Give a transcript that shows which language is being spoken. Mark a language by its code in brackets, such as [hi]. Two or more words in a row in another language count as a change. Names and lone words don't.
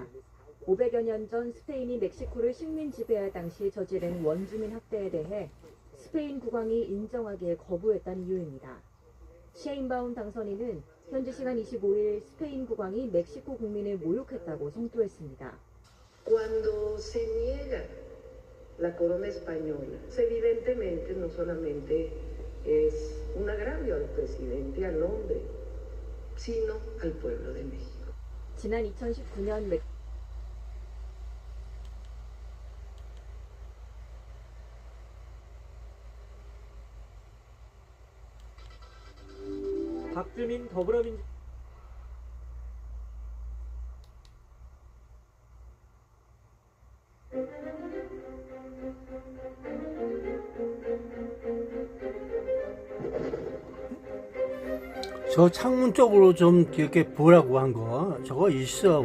[ko] 500여 년 전 스페인이 멕시코를 식민 지배할 당시 저지른 원주민 학대에 대해 스페인 국왕이 인정하기에 거부했다는 이유입니다. 셰인바운 당선인은 현지 시간 25일 스페인 국왕이 멕시코 국민을 모욕했다고 성토했습니다. [es] Cuando se niega la corona española, evidentemente no solamente es un agravio al presidente, al hombre, sino al pueblo de México. [ko] 지난 2019년 박주민 더불어민주당 저 창문 쪽으로 좀 이렇게 보라고 한 거 저거 있어.